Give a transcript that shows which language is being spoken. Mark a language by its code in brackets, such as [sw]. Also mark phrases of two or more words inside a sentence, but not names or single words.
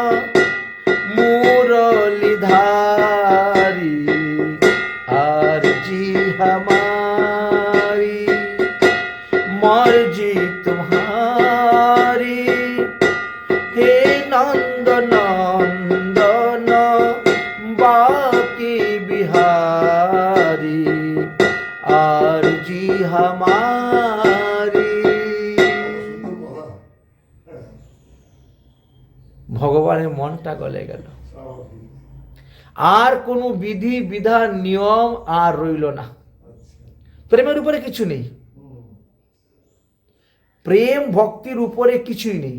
[hi] मुरलीधारी, आरजी हमारी मर्जी तुम्हारी, हे नंद नंदन बाकी बिहारी, आरजी हमारी। [bn] ভগবানের মনটা গলে গেল, আর কোনো বিধি বিধান নিয়ম আর রইল না, প্রেমের উপরে কিছু নেই, প্রেম ভক্তির উপরে কিছুই নেই।